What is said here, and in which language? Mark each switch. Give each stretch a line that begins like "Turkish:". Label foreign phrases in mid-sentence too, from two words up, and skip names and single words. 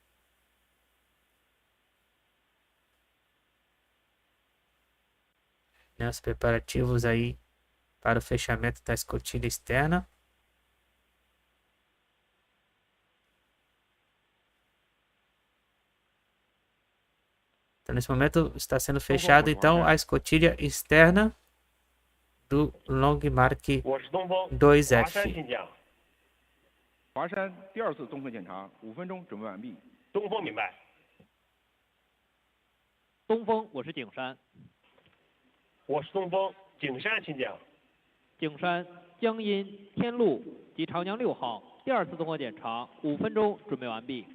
Portuguese: Né, os preparativos aí para o fechamento da escotilha externa. Então, nesse momento está sendo fechado então a escotilha externa do Longmark 2F.
Chinese: 华山第二次综合检查5分钟准备完毕。东风明白。东风，我是景山。我是东风，景山请讲。景山江阴天路及长江6号第二次综合检查5分钟准备完毕。